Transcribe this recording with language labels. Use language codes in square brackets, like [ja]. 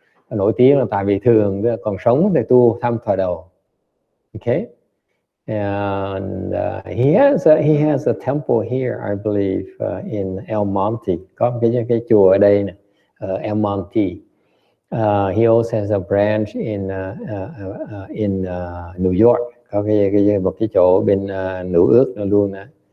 [vi] Nổi tiếng là tại vì thường còn sống thì tu tham Phật đầu. [en] Okay, and he has a temple here, I believe, in El Monte. [vi] Có cái chùa ở đây nè, El Monte. [en] He also has a branch in New York. [vi] Có một cái chỗ bên Nữ Ước nữa luôn nè.